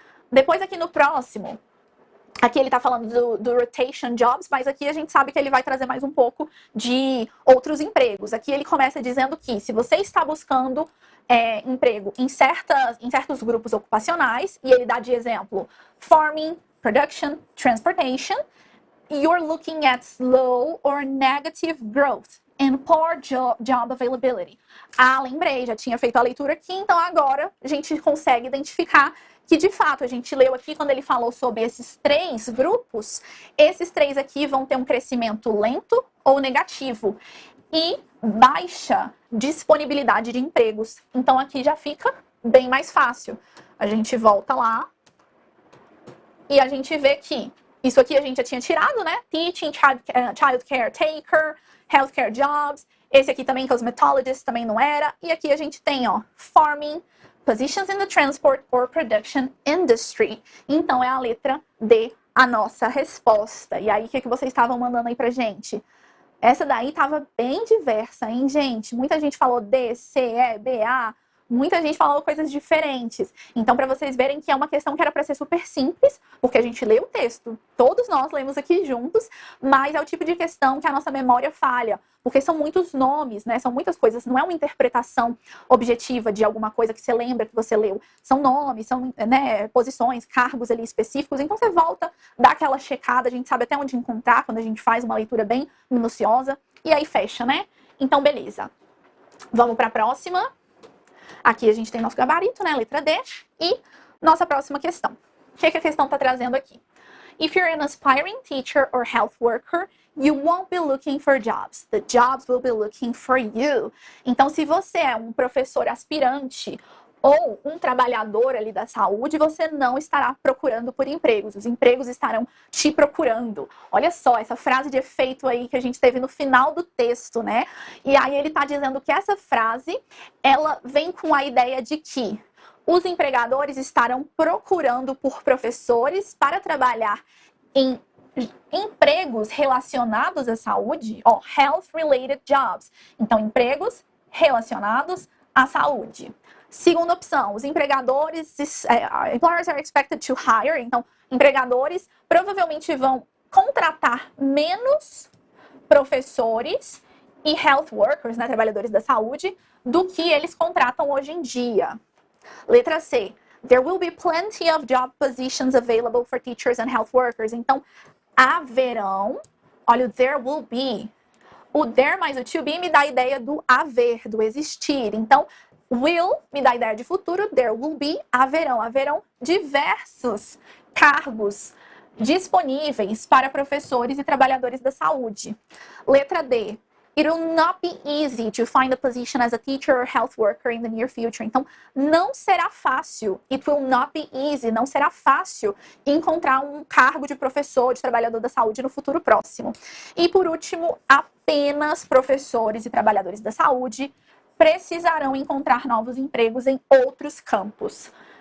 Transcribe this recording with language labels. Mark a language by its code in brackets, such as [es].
[pt] Depois aqui no próximo, aqui ele tá falando do rotation jobs, mas aqui a gente sabe que ele vai trazer mais um pouco de outros empregos. Aqui ele começa dizendo que se você está buscando emprego em certos grupos ocupacionais, e ele dá de exemplo [en] farming, production, transportation, you're looking at slow or negative growth and poor job availability. [pt] Ah, lembrei, já tinha feito a leitura aqui, então agora a gente consegue identificar que, de fato, a gente leu aqui quando ele falou sobre esses 3 grupos, esses 3 aqui vão ter um crescimento lento ou negativo e baixa disponibilidade de empregos. Então, aqui já fica bem mais fácil. A gente volta lá e a gente vê que isso aqui a gente já tinha tirado, né? [en] Teaching, child caretaker, healthcare jobs. [pt] Esse aqui também, cosmetologist, também não era. E aqui a gente tem, ó, [en] farming, positions in the transport or production industry. [pt] Então, é a letra D, a nossa resposta. E aí, o que vocês estavam mandando aí pra gente? Essa daí tava bem diversa, hein, gente? Muita gente falou D, C, E, B, A. Muita gente falou coisas diferentes. Então, para vocês verem que é uma questão que era para ser super simples, porque a gente lê o texto, todos nós lemos aqui juntos, mas é o tipo de questão que a nossa memória falha, porque são muitos nomes, né? São muitas coisas, não é uma interpretação objetiva de alguma coisa que você lembra que você leu. São nomes, são, né, posições, cargos ali específicos. Então, você volta, dá aquela checada, a gente sabe até onde encontrar quando a gente faz uma leitura bem minuciosa, e aí fecha, né? Então, beleza. Vamos para a próxima. Aqui a gente tem nosso gabarito, né? Letra D. E nossa próxima questão. O que a questão está trazendo aqui? [en] If you're an aspiring teacher or health worker, you won't be looking for jobs. The jobs will be looking for you. [pt] Então, se você é um professor aspirante ou um trabalhador ali da saúde, você não estará procurando por empregos. Os empregos estarão te procurando. Olha só, essa frase de efeito aí que a gente teve no final do texto, né? E aí ele tá dizendo que essa frase, ela vem com a ideia de que os empregadores estarão procurando por professores para trabalhar em empregos relacionados à saúde, ó, [en] health-related jobs. [pt] Então, empregos relacionados à saúde. Segunda opção, os empregadores, [en] employers are expected to hire, [pt] então, empregadores provavelmente vão contratar menos professores e health workers, né, trabalhadores da saúde, do que eles contratam hoje em dia. Letra C, [en] there will be plenty of job positions available for teachers and health workers. [pt] Então, haverão, olha o [en] there will be. [pt] O there mais o to be me dá a ideia do haver, do existir. Então, will me dá a ideia de futuro, [en] there will be, [pt] haverão diversos cargos disponíveis para professores e trabalhadores da saúde. Letra D, [en] it will not be easy to find a position as a teacher or health worker in the near future. [pt] Então, não será fácil, [en] it will not be easy, [pt] não será fácil encontrar um cargo de professor, de trabalhador da saúde no futuro próximo. E por último, apenas professores e trabalhadores da saúde precisarão encontrar novos empregos em outros campos.